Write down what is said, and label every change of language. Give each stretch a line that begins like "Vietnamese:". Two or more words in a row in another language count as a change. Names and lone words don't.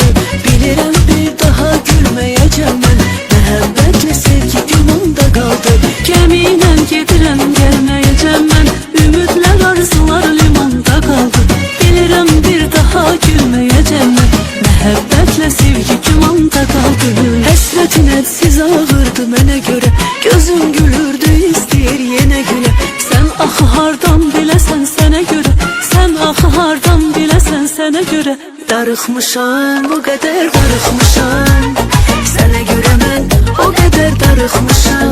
Turkish: Bilirim bir daha gülmeyeceğim ben, məhəbbətle sevgi limanda kaldı. Gemiyle gidirem gelmeyeceğim ben, ümitler arzular limanda kaldı. Bilirim bir daha gülmeyeceğim ben, məhəbbətle sevgi limanda kaldı.
Azerbaijani: Həsrətin hədsiz ağırdı mənə görə, gözüm gülürdü istəyir yenə gülə. Sen axı hardan biləsən sənə görə, sen axı hardan biləsən sənə görə. Darıxmışam, o qədər darıxmışam, sənə görə mən o qədər darıxmışam.